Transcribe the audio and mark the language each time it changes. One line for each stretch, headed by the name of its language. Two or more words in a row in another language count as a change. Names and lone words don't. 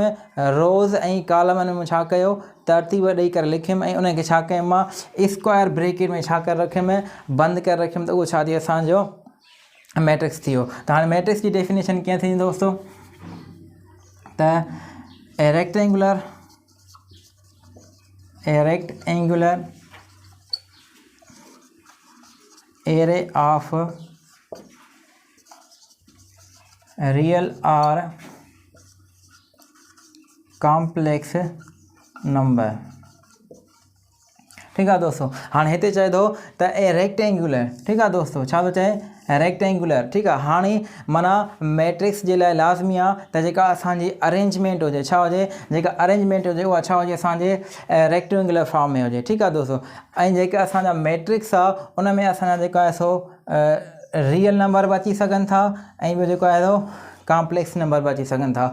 Sindhi: रोज़ ऐं कॉलमनि में छा कयो, तरतीब ॾेई करे लिखियुमि ऐं उनखे छा कयुमि, मां
English: square bracket
Sindhi: में छा करे रखियुमि, बंदि करे रखियुमि। त उहो छा थी वियो, असांजो मैट्रिक्स थी वियो। त हाणे मैट्रिक्स जी डेफिनेशन कीअं थींदी दोस्तों, त
English: rectangular array of real or complex number.
Urdu: ٹھیک ہے دوستوں,
Sindhi: हाँ हिते चए थो त ए रेक्टेंगुलर।
Urdu: ٹھیک ہے دوستوں,
Sindhi: छा थो चए, रेक्टेंगुलर।
Urdu: ٹھیک ہے,
Sindhi: हाणे माना मैट्रिक्स जे लाइ लाज़मी आहे त जेका असांजी अरेंजमेंट हुजे, छा हुजे, जेका अरेंजमेंट हुजे उहा छा हुजे, असांजे रेक्टेंगुलर फॉर्म में हुजे। ठीक आहे दोस्तों, ऐं जेका असांजा मैट्रिक्स आहे उन में असांजा जेका आहे सो
English: real number
Sindhi: बि अची सघनि था ऐं ॿियो जेको आहे सो
English: complex number
Sindhi: बि अची सघनि था।